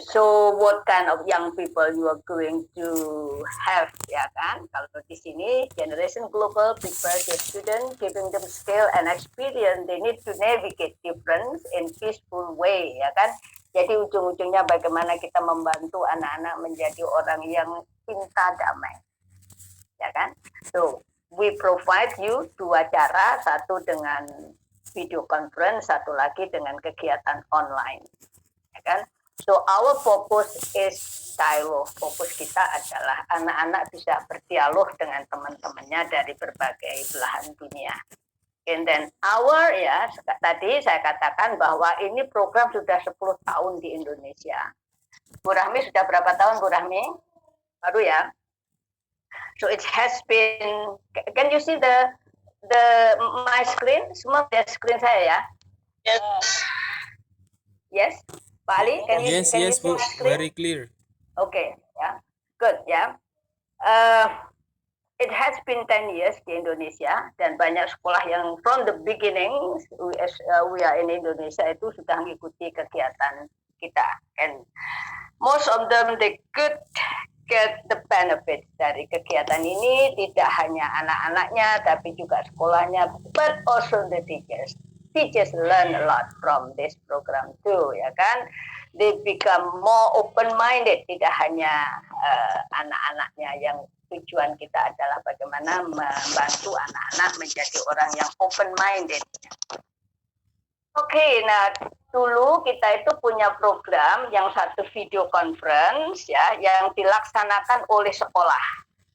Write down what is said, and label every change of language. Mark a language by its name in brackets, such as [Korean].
[English] So what kind of young people you are going to have, [Indonesian] ya kan? Kalau di sini [English] Generation Global prepare the student, giving them skill and experience. They need to navigate difference in peaceful way, [Indonesian] ya kan? Jadi ujung-ujungnya bagaimana kita membantu anak-anak menjadi orang yang cinta damai, ya kan? [English] So we provide you [Indonesian] dua cara, satu dengan video conference, satu lagi dengan kegiatan online, ya kan? [English] So our focus is dialog. [Indonesian] Fokus kita adalah anak-anak bisa berdialog dengan teman-temannya dari berbagai belahan dunia. [English] And then [Indonesian] ya tadi saya katakan bahwa ini program sudah 10 tahun di Indonesia. Bu Rahmi sudah berapa tahun, Bu Rahmi? Baru ya. [English] So it has been, can you see the my screen? [Indonesian] Semua lihat screen saya ya? [English] Yes. Yes, Pak Ali, can you see my screen? Very clear. Okay, yeah, good, yeah. It has been 10 years [Indonesian] di Indonesia, dan banyak sekolah yang [English] from the beginning we are in Indonesia [Indonesian] itu sudah mengikuti kegiatan kita, [English] and most of them they could get the benefit [Indonesian] dari kegiatan ini, tidak hanya anak-anaknya tapi juga sekolahnya, [English] but also the teachers. Teachers learn a lot from this program too, [Indonesian] ya kan? [English] They become more open-minded, [Indonesian] tidak hanya anak-anaknya yang tujuan kita adalah bagaimana membantu anak-anak menjadi orang yang open-minded. Oke, nah dulu kita itu punya program yang satu video conference ya, yang dilaksanakan oleh sekolah.